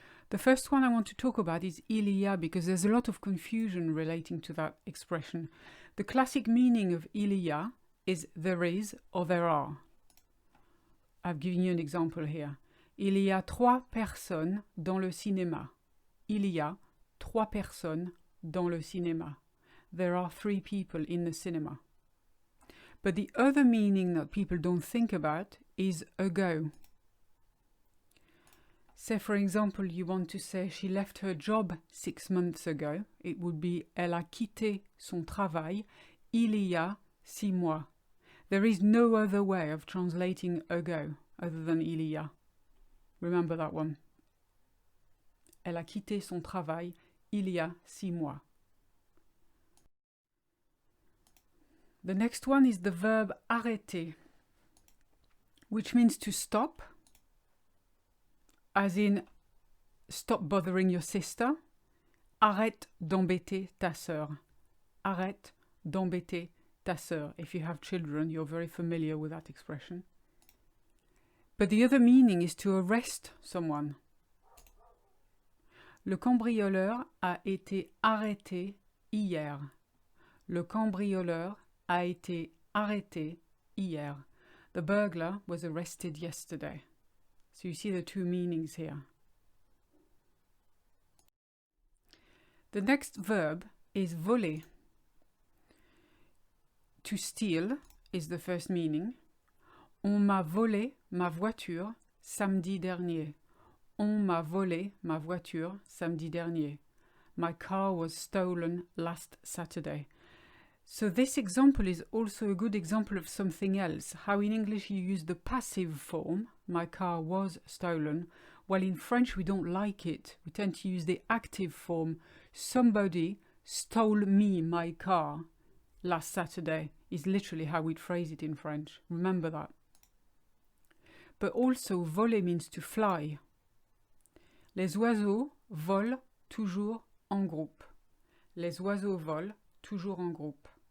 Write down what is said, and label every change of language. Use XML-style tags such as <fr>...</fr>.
<en>The first one I want to talk about is il y a, because there's a lot of confusion relating to that expression. The classic meaning of il y a is there is or there are. I've given you an example here.</en> <fr>Il y a 3 personnes dans le cinéma. Il y a 3 personnes dans le cinéma.</fr> <en>There are 3 people in the cinema. But the other meaning that people don't think about is ago. Say, for example, you want to say she left her job 6 months ago. It would be</en> <fr>elle a quitté son travail il y a 6 mois.</fr> <en>There is no other way of translating ago other than il y a. Remember that one.</en> <fr>Elle a quitté son travail il y a 6 mois.</fr> <en>The next one is the verb arrêter, which means to stop, as in stop bothering your sister.</en> <fr>Arrête d'embêter ta sœur. Arrête d'embêter ta sœur.</fr> <en>If you have children, you're very familiar with that expression. But the other meaning is to arrest someone.</en> <fr>Le cambrioleur a été arrêté hier. Le cambrioleur a été arrêté hier.</fr> <en>The burglar was arrested yesterday. So you see the two meanings here. The next verb is voler. To steal is the first meaning.</en> <fr>On m'a volé ma voiture samedi dernier. On m'a volé ma voiture samedi dernier.</fr> <en>My car was stolen last Saturday. So this example is also a good example of something else. How in English you use the passive form, my car was stolen, while in French we don't like it. We tend to use the active form. Somebody stole me my car last Saturday is literally how we'd phrase it in French. Remember that. But also, voler means to fly.</en> <fr>Les oiseaux volent toujours en groupe. Les oiseaux volent toujours en groupe.</fr>